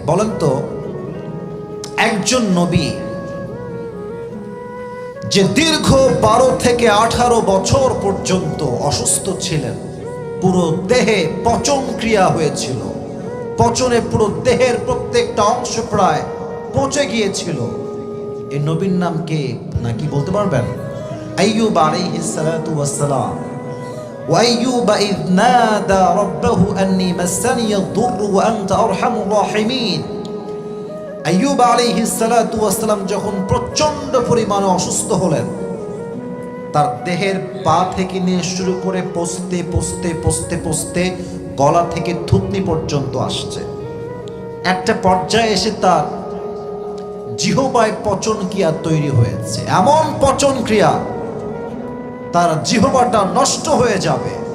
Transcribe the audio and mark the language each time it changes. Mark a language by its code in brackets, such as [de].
[bn] বলেন তো, একজন নবী যে দীর্ঘ 12 থেকে 18 বছর পর্যন্ত অসুস্থ ছিলেন, পুরো দেহে পচন ক্রিয়া হয়েছিল, পচনে পুরো দেহের প্রত্যেকটা অংশ প্রায় পচে গিয়েছিল, এই নবীর নাম কে নাকি বলতে পারবেন? আইয়ুব আলাইহিস সালাতু ওয়াস সালাম। [ar] وأيوب إذ نادى ربه أني مسني الضر وأنت أرحم الراحمين। [bn] আইয়ুব আলাইহিস সালাতু ওয়াস সালাম যখন প্রচন্ড পরিমাণে অসুস্থ হলেন, তার দেহের পা থেকে নিয়ে শুরু করে পচতে পচতে পচতে পচতে গলা থেকে থুতনি পর্যন্ত আসছে। একটা পর্যায়ে এসে তার জিহ্বায় পচন ক্রিয়া তৈরি হয়েছে, এমন পচন ক্রিয়া তার জিহ্বাটা নষ্ট হয়ে যাবে।